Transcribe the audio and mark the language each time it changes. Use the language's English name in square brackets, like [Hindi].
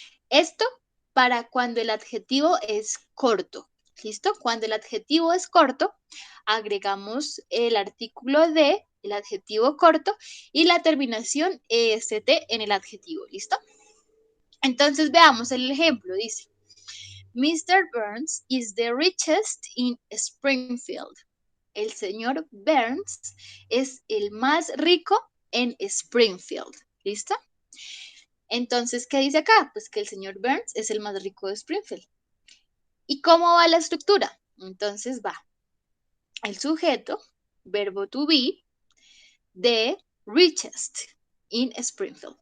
[Spanish] Esto para cuando el adjetivo es corto. ¿Listo? Cuando el adjetivo es corto, agregamos el artículo de, el adjetivo corto y la terminación est en el adjetivo. ¿Listo? Entonces veamos el ejemplo. Dice, [English] Mr. Burns is the richest in Springfield. [Spanish] El señor Burns es el más rico en Springfield. ¿Listo? Entonces, ¿qué dice acá? Pues que el señor Burns es el más rico de Springfield. ¿Y cómo va la estructura? Entonces va el sujeto, verbo to be, [English] the richest in Springfield.